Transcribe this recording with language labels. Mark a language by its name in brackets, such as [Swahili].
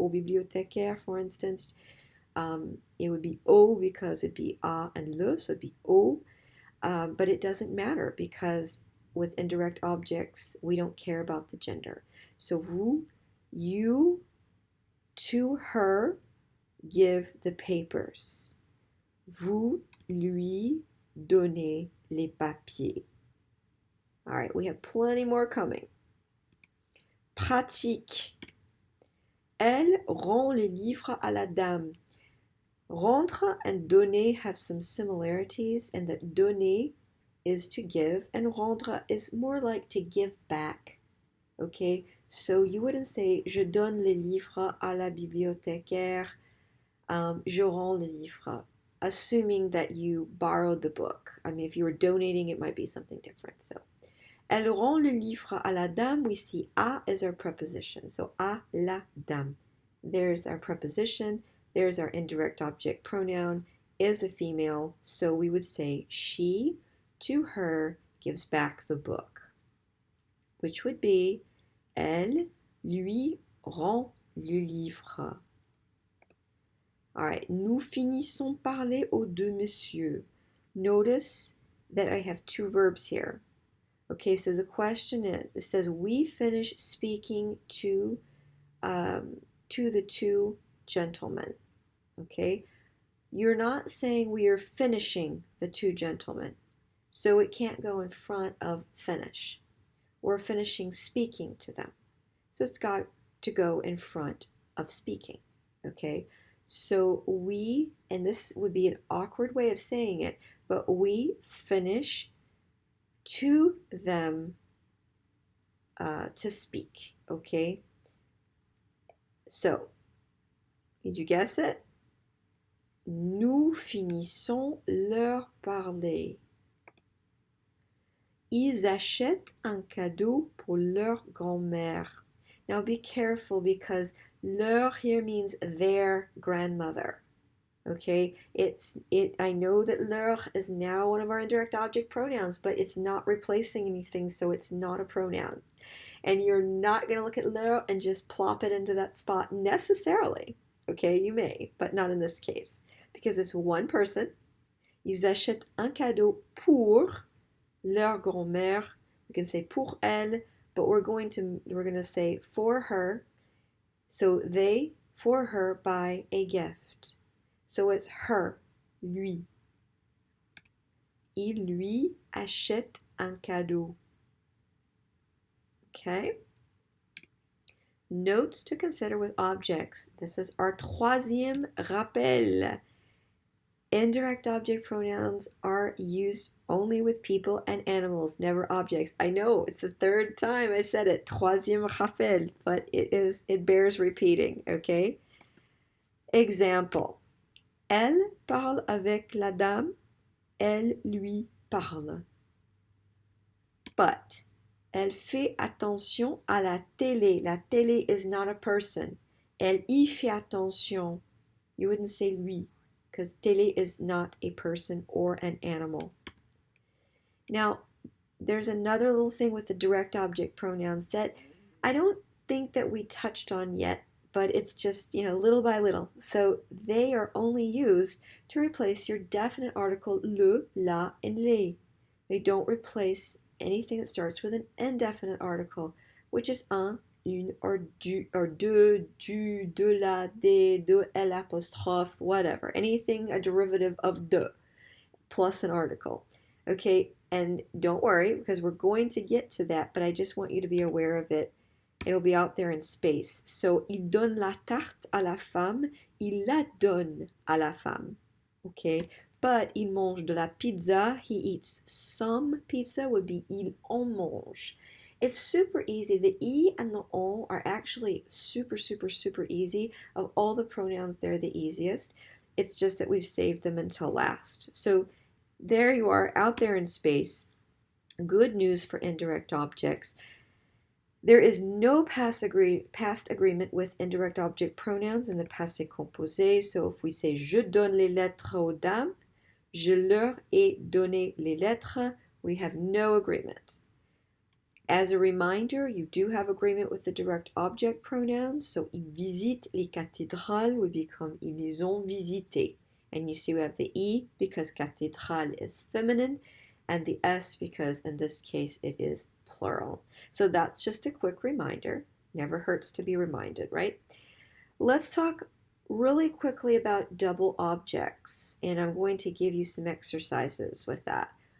[French] Au bibliothécaire, [English] for instance, it would be au because it'd be a and le, so it'd be au. But it doesn't matter because with indirect objects, we don't care about the gender. So vous, you, to her, give the papers. [French] Vous lui donnez les papiers. [English] All right, we have plenty more coming. [French] Pratique. Elle rend le livre à la dame. [English] Rendre and donner have some similarities, and that donner is to give, and rendre is more like to give back. Okay, so you wouldn't say [French] je donne le livre [English] à la bibliothécaire, je rends le livre, assuming that you borrowed the book. I mean, if you were donating, it might be something different. [French] So, elle rend le livre à la dame. [English] We see à is our preposition. So, [French] à la dame. [English] There's our preposition. There's our indirect object pronoun. Is a female. So, we would say she to her gives back the book, which would be [French] elle lui rend le livre. [English] All right, [French] nous finissons parler aux deux messieurs. [English] Notice that I have two verbs here. Okay, so the question is, it says we finish speaking to the two gentlemen. Okay, you're not saying we are finishing the two gentlemen, so it can't go in front of finish. We're finishing speaking to them, so it's got to go in front of speaking. Okay. So we, and this would be an awkward way of saying it, but we finish to them to speak, okay? So, did you guess it? [French] Nous finissons leur parler. Ils achètent un cadeau pour leur grand-mère. [English] Now be careful because leur here means their grandmother. Okay, I know that leur is now one of our indirect object pronouns, but it's not replacing anything, so it's not a pronoun. And you're not going to look at leur and just plop it into that spot necessarily. Okay, you may, but not in this case, because it's one person. [French] Ils achètent un cadeau pour leur grand-mère. [English] We can say [French] pour elle, [English] but we're going to say for her. So they, for her, buy a gift. So it's her, [French] lui. Il lui achète un cadeau. Okay? [English] Notes to consider with objects. This is our [French] troisième rappel. [English] Indirect object pronouns are used only with people and animals, never objects. I know it's the third time I said it, [French] troisième rappel, [English] but it bears repeating, okay? Example. [French] Elle parle avec la dame, elle lui parle. But elle fait attention à la télé. La télé [English] is not a person. [French] Elle y fait attention. [English] You wouldn't say lui, because télé is not a person or an animal. Now, there's another little thing with the direct object pronouns that I don't think that we touched on yet, but it's just, little by little. So they are only used to replace your definite article le, la, and les. They don't replace anything that starts with an indefinite article, which is un, une, or du, or de, du, de la, de elle apostrophe, whatever. Anything a derivative of de plus an article. Okay, and don't worry because we're going to get to that, but I just want you to be aware of it. It'll be out there in space. [French] So, il donne la tarte à la femme, il la donne à la femme. [English] Okay, but [French] il mange de la pizza, [English] he eats some pizza would be [French] il en mange. [English] It's super easy. The e and the on are actually super, super, super easy. Of all the pronouns, they're the easiest. It's just that we've saved them until last. So there you are out there in space. Good news for indirect objects. There is no past agreement with indirect object pronouns in the passé composé. So if we say [French] je donne les lettres aux dames, je leur ai donné les lettres, [English] we have no agreement. As a reminder, you do have agreement with the direct object pronouns. [French] So ils visitent les cathédrales [English] would become [French] ils les ont visitées. [English] And you see we have the E because cathédrale is feminine and the S because in this case it is plural. So that's just a quick reminder. Never hurts to be reminded, right? Let's talk really quickly about double objects, and I'm going to give you some exercises with that.